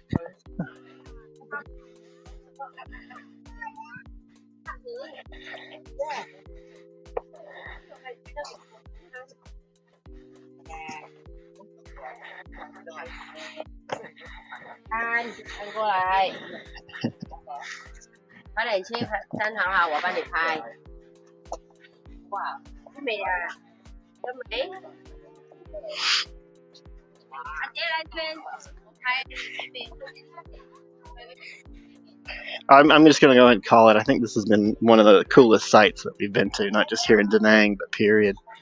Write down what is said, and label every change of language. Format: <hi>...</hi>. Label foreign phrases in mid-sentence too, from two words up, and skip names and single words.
<vi>Anh qua lại. Cái này</vi> <zh>先参考下，我帮你拍。哇，真美啊！真美。阿姐来圈，拍。</zh> <en>I'm just going to go ahead and call it. I think this has been one of the coolest sites that we've been to, not just here in Da Nang, but period.</en>